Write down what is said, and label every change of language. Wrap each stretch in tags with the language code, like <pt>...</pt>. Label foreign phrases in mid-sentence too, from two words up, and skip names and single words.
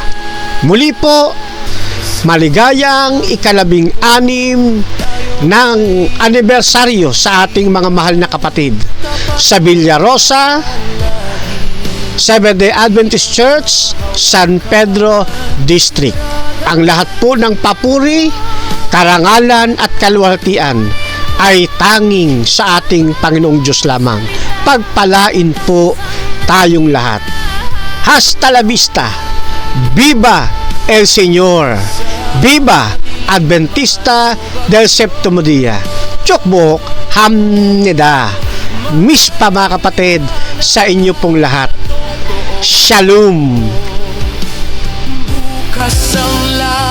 <tl>Muli po, maligayang ika-16 ng anibersaryo sa ating mga mahal na kapatid sa Villarosa Seventh-day Adventist Church, San Pedro District. Ang lahat po ng papuri, karangalan at kaluwalhatian ay tanging sa ating Panginoong Diyos lamang. Pagpalain po tayong lahat.</tl> <es>Hasta la vista. Viva el Señor. Viva Adventista del Septimo Dia.</es> <ko>축복합니다.</ko> <tl>Miss pa mga kapatid sa inyo pong lahat. Shalom. Bukas ang</tl>